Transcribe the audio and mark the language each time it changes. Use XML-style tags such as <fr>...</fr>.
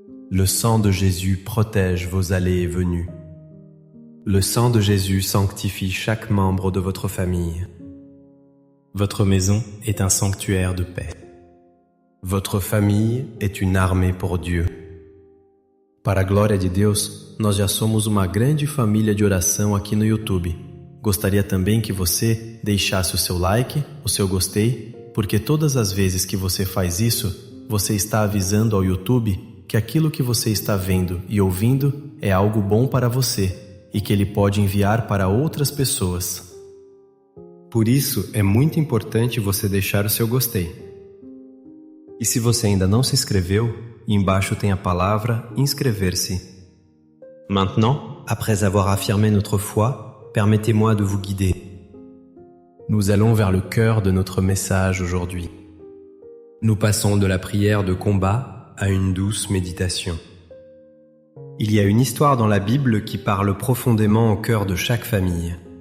<fr>Le sang de Jésus protège vos allées et venues. Le sang de Jésus sanctifie chaque membre de votre famille. Votre maison est un sanctuaire de paix. Votre famille est une armée pour Dieu.</fr> <pt>Para a glória de Deus, nós já somos uma grande família de oração aqui no YouTube. Gostaria também que você deixasse o seu like, o seu gostei, porque todas as vezes que você faz isso, você está avisando ao YouTube que aquilo que você está vendo e ouvindo é algo bom para você e que ele pode enviar para outras pessoas. Por isso, é muito importante você deixar o seu gostei. E se você ainda não se inscreveu, embaixo tem a palavra inscrever-se.</pt> <fr>Maintenant, après avoir affirmé notre foi, permettez-moi de vous guider. Nous allons vers le cœur de notre message aujourd'hui. Nous passons de la prière de combat à une douce méditation. Il y a une histoire dans la Bible qui parle profondément au cœur de chaque famille.</fr>